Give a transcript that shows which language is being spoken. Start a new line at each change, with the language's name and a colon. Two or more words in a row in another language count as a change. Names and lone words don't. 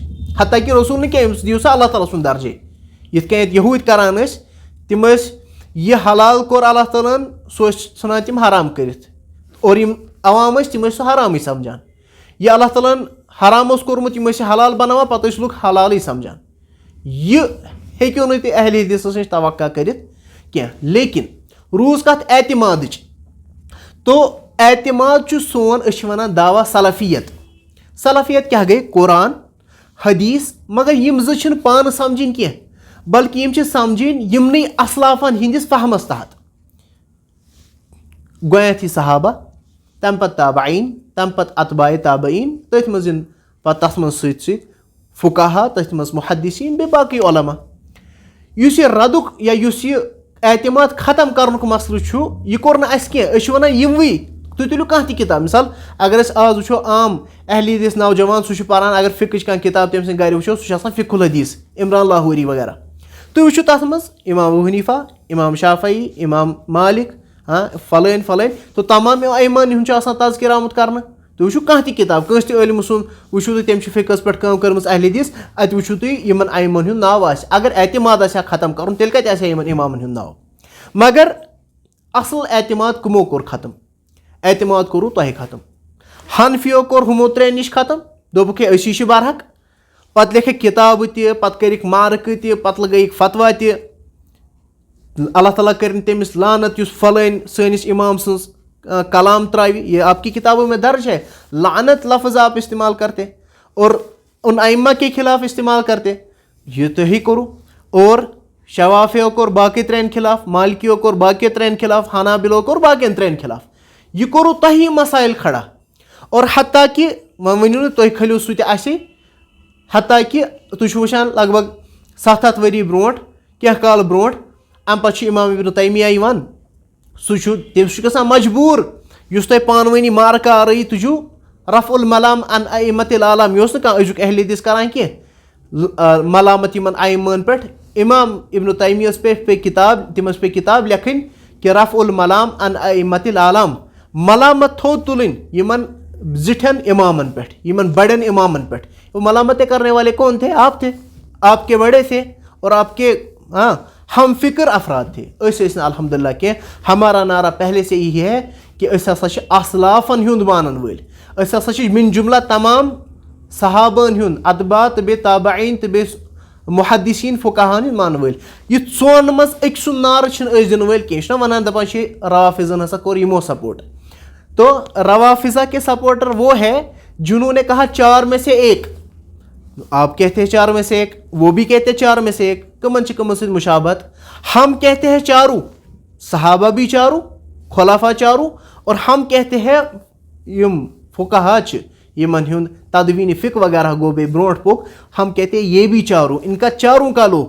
Kashmiri: حتیٰ کہ رسوٗل نہٕ کینٛہہ، أمِس دِیِو سا اللہ تعالیٰ سُنٛد درجے. یِتھ کٔنۍ یہوٗدۍ کران ٲسۍ، تِم ٲسۍ یہِ حلال کوٚر اللہ تعالیٰ ہن سُہ ٲسۍ ژھٕنان تِم حرام کٔرِتھ، اور یِم عوام ٲسۍ تِم ٲسۍ سُہ حرامٕے سمجھان. یہِ اللہ تعالیٰ ہن حرام اوس کوٚرمُت یِم ٲسۍ حلال بناوان، پتہٕ ٲسۍ لُکھ حلالٕے سمجھان. یہِ ہیٚکِو نہٕ تُہۍ اہل حدیثس نِش توقع کٔرِتھ کینٛہہ. لیکن روٗز کتھ اعتمادٕچ. تو اعتماد سون ونان دعویٰ سلفیت. سلفیت کیا گئی؟ قرآن حدیث. مگر یم زٕ چھِنہٕ پانہٕ سمجھِنۍ کینٛہہ بلکہ یم چھِ سمجھِنۍ یمنٕے اسلافن ہندس فہمس تحت. گۄڈنیٚتھٕے صحابہ، تمہِ پتہٕ تابعین، تمہِ پتہٕ اتباع تابعین، تٔتھۍ منٛز یِن پتہٕ تتھ منٛز سۭتۍ سۭتۍ فقہا، تٔتھۍ منٛز محدثین، بیٚیہِ باقٕے علما. یُس یہِ ردُک یا یُس یہِ اعتماد ختم کرنُک مسلہٕ چھُ یہِ کوٚر نہٕ اَسہِ کینٛہہ. أسۍ چھِ ونان یِموٕے. تُہۍ تُلِو کانٛہہ تہِ کِتاب. مثال اگر أسۍ آز وٕچھو عام اہل حدیث نوجوان سُہ چھُ پران، اگر فقٕچ کانٛہہ کِتاب تٔمۍ سٕنٛدِ گرِ وٕچھو سُہ چھُ آسان فقہ الحدیث، عمران لاہوری وغیرہ. تُہۍ وٕچھِو تتھ منٛز امام ابو حنیفہ، امام شافعی، امام مالک، فلٲنۍ فلٲنۍ، تو تمام ائمن ہُنٛد چھُ آسان تذکرٕ آمُت کرنہٕ. تُہۍ وٕچھِو کانٛہہ تہِ کِتاب، کٲنٛسہِ تہِ عٲلمہٕ سُنٛد وٕچھِو تُہۍ تٔمۍ چھِ فقہس پٮ۪ٹھ کٲم کٔرمٕژ اہل حدیث، اتہِ وٕچھِو تُہۍ یِمن ائمن ہُنٛد ناو آسہِ. اگر اعتماد آسہِ ہا ختم کرُن تیٚلہِ کتہِ آسہِ ہا یِمن امامن ہُنٛد ناو. مگر اصل اعتماد کٕمو کوٚر ختم؟ اعتماد کوٚروٕ تۄہہِ ختم. حنفیو کوٚر ہُمو ترٛٮ۪ن نِش ختم، دوٚپُکھ ہے أسی چھِ برحق. پتہٕ لیکھکھ کِتابہٕ تہِ، پتہٕ کٔرِکھ مارکہٕ تہِ، پتہٕ لگٲیِکھ فتوا تہِ. اللہ تعالیٰ کٔرِنۍ تٔمِس لعنت یُس فلٲنۍ سٲنِس امام سٕنٛز کلام تراوِ.
Urdu: یہ آپ کی کتابوں میں درج ہے. لعنت لفظ آپ استعمال کرتے اور ان ائمہ کے خلاف استعمال کرتے.
Kashmiri: یہ تُہی کوٚروٕ. اور شوافیو کوٚر باقٕے ترٛٮ۪ن خلاف، مالکیو کوٚر باقٕیو ترٛٮ۪ن خلاف، حنابلو کوٚر باقین ترٛٮ۪ن خلاف. یہ کوٚروٕ تۄہی مسائل کھڑا. اور حتیٰ کہ وۄنۍ ؤنِو نہٕ تُہۍ کھٔلِو سُہ تہِ اَسے. حتیٰ کہ تُہۍ چھِو وٕچھان لگ بگ 700 ؤری برونٛٹھ، کینٛہہ کال برونٛٹھ، اَمہِ پتہٕ چھُ امام ابن تیمیہ یِوان. سُہ چھُ تٔمِس چھُ گژھان مجبوٗر یُس تۄہہِ پانہٕ ؤنی مارکہ آرٲیی تُجِو رفع الملام عن ائمۃ العالم. یہِ اوس نہٕ کانٛہہ أزیُک اہل حدیث کران کینٛہہ ملامت یِمن ائمن پٮ۪ٹھ. امام ابن تیمیہس پٮ۪ٹھ پے کِتاب، تِمس پے کِتاب لیکھٕنۍ کہ رفع الملام عن ائمۃ العالم. ملامت تھوٚد تُلٕنۍ یِمن زِٹھٮ۪ن امامن پٮ۪ٹھ، یِمن بڑٮ۪ن امامن پٮ۪ٹھ.
Urdu: ملامتیں کرنے والے کون تھے؟ آپ تھے، آپ کے بڑے تھے اور آپ کے ہم فکر افراد تھے.
Kashmiri: أسۍ ٲسۍ نہٕ
Arabic: الحمد للہ
Kashmiri: کینٛہہ.
Urdu: ہمارا نعرہ پہلے سے یہی ہے کہ
Kashmiri: أسۍ ہسا چھِ اسلافن ہُنٛد مانن وٲلۍ. أسۍ ہسا چھِ من جملہ تمام صحابن ہُنٛد، اتباع تہٕ بیٚیہِ تابعین تہٕ بیٚیہِ محدثین فقہاہن ہُنٛد مانن وٲلۍ. یہِ ژۄن منٛز أکۍ سُنٛد نعرٕ چھِنہٕ أسۍ دِنہٕ وٲلۍ کینٛہہ. یہِ چھُنہ ونان دپان چھِ روافظن ہسا کوٚر یِمو سپورٹ.
Urdu: تو روافظہ کے سپورٹر وہ ہے جنہوں نے کہا 4 میں سے 1. آپ کہتے ہیں 4 میں سے 1، وہ بھی کہتے ہیں 4 میں سے 1.
Kashmiri: کمن چھ کمن سۭتۍ مشابہت.
Urdu: ہم کہتے ہیں 4، صحابہ بھی 4، خلافہ 4، اور ہم کہتے ہیں
Kashmiri: یم فقہا چھ یمن ہند تدوین فقہ وغیرہ گو بے برونٹ پوک،
Urdu: ہم کہتے ہیں یہ بھی 4، ان کا 4 کا لو.